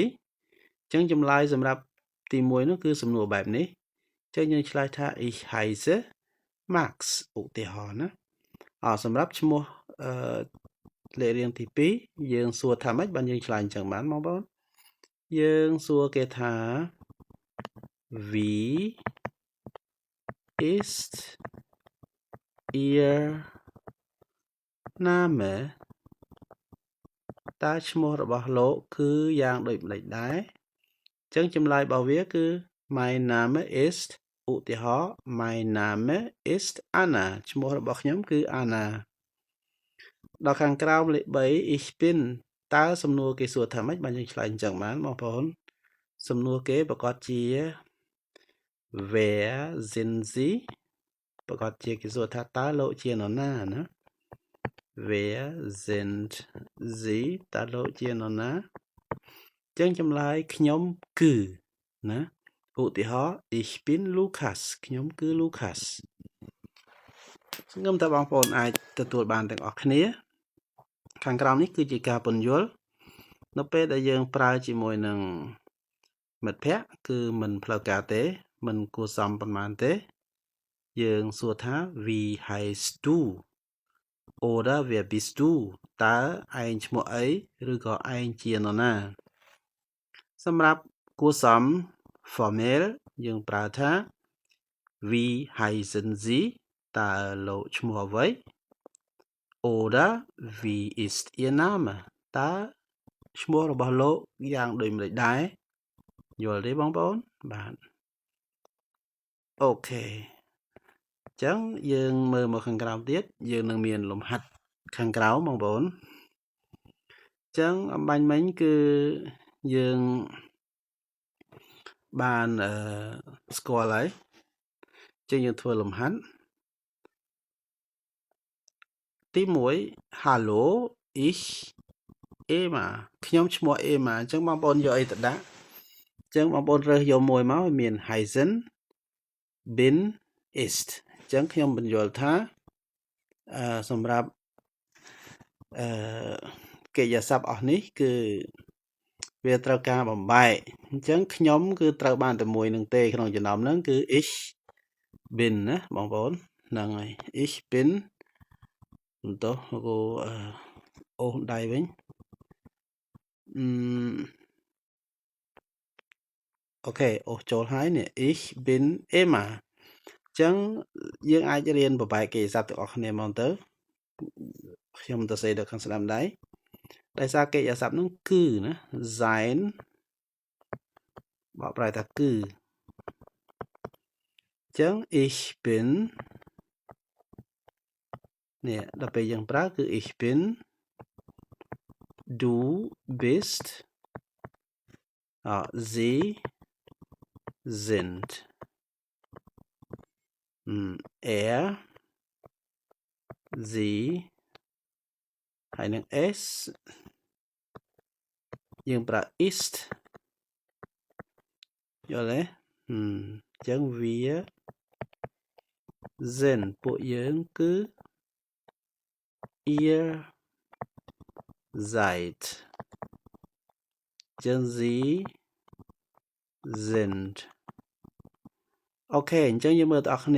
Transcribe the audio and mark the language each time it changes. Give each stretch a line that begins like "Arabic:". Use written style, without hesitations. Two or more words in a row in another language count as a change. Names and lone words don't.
Khmer: ចឹងចម្លើយសម្រាប់ទី1នោះគឺសំណួរបែបនេះចឹងយើងឆ្លើយថា
German: Ich heiße Max
Khmer: ឧទាហរណ៍ណាសម្រាប់ឈ្មោះលេខរៀងទី2យើងសួរថាម៉េចបានយើងឆ្លើយអញ្ចឹងបានបងប្អូនយើងសួរគេថា
German: Wie ist Ihr
Khmer: Name តើឈ្មោះរបស់លោកគឺយ៉ាងដូចម្តេចដែរអញ្ចឹងចម្លើយរបស់វាគឺ
German: mein Name ist
Khmer: ឧទាហរណ៍
German: mein Name ist Anna
Khmer: ឈ្មោះរបស់ខ្ញុំគឺ Anna ដល់ខាងក្រោមលេខ3
German: ich bin
Khmer: តើសំណួរគេសួរថាម៉េចបានយើងឆ្លើយអញ្ចឹងបានបងប្អូនសំណួរគេប្រកាសជា
German: wer sind Sie
Khmer: ប្រកាសជាគេសួរថាតើលោកជានរណាណា
German: wer sind Sie
Khmer: តើលោកជានរណាចឹងចម្លើយខ្ញុំគឺណាឧទាហរណ៍
German: ich bin Lukas
Khmer: ខ្ញុំគឺ Lukas សង្ឃឹមថាបងប្អូនអាចទទួលបានទាំងអស់គ្នាខាងក្រោមនេះគឺជាការពន្យល់នៅពេលដែលយើងប្រើជាមួយនឹងមិត្តភ័ក្តិគឺមិនផ្លូ វការទេមិនគួរសមប៉ុន្មានទេយើងសួរថា
German: Wie heißt du oder wer bist du
Khmer: តើឯង ឈ្មោះអីឬក៏ឯងជានរណាសម្រាប់គួរសម formel យើងប្រើថា
German: Wie heißen
Khmer: Sie តើលោកឈ្មោះអ្វី
German: oder wie ist Ihr Name
Khmer: តើឈ្មោះរបស់លោកយ៉ាងដូចម្តេចដែរយល់ទេបងប្អូនបាទអូខេអញ្ចឹងយើងមើលមកខាងក្រោមទៀតយើងនឹងមានលំហាត់ខាងក្រោមបងប្អូនអញ្ចឹងអំបញ្ញមិញគឺយើង បានស្គាល់ហើយអញ្ចឹងយើងធ្វើលំហាត់ទី1
German: Hallo ich Emma
Khmer: ខ្ញុំឈ្មោះ Emma អញ្ចឹងបងប្អូនយកអីទៅដាក់អញ្ចឹងបងប្អូនរើសយកមួយមកមាន
German: heißen bin ist
Khmer: អញ្ចឹងខ្ញុំបញ្យល់ថាសម្រាប់ កិច្ចសព្ទអស់នេះគឺវាត្រូវការបំបែកអញ្ចឹងខ្ញុំគឺត្រូវបានតែមួយនឹងទេក្នុងចំណោមហ្នឹងគឺ
German: ich bin
Khmer: ណាបងប្អូនហ្នឹងហើយ
German: ich bin
Khmer: បន្ទោះគូអូសដៃវិញ អូខេអូសចូលហើយនេះ
German: ich bin immer
Khmer: អញ្ចឹងយើងអាចរៀនបំបែកកិច្ចសព្ទទាំងអស់គ្នាមកទៅខ្ញុំទៅសេទៅខាងស្ដាំដៃដោយសារកិច្ចសព្ទហ្នឹងគឺណា sein បកប្រែថាគឺអញ្ចឹង
German: ich bin
Khmer: នេះដល់ពេលយើងប្រើគឺ
German: ich bin du bist sie sind er sie ហើយនឹង s
Khmer: យើងប្រើ ist យល់ទេអញ្ចឹងវា sind ពួកយើងគឺ
German: ihr seid
Khmer: អញ្ចឹង
German: sie sind
Khmer: អូខេអញ្ចឹងយើងមើលទាំងអស់គ្នា